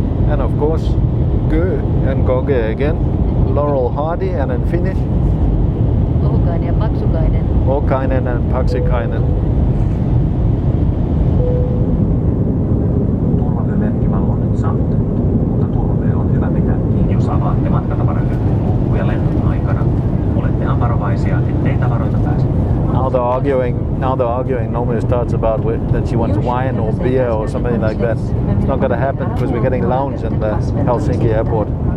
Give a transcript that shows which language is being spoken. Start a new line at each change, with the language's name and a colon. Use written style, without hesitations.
English: And of course, Gö and Goge again. Laurel Hardy and in Finnish.
Finnish: Ohukainen ja Paksukainen.
English: Okainen and Paksikainen.
Finnish: Turvavyömerkkivalo on nyt sammutettu, mutta turvavyö on hyvä pitää kiinni, jos avaatte matkatavarahyppyn luukkuja lennon aikana. Olettehan varovaisia, ettei tavaroita pääse.
English: Now they're arguing. Normally starts about that she wants wine or beer or something like that. It's not going to happen because we're getting lounge in the Helsinki Airport.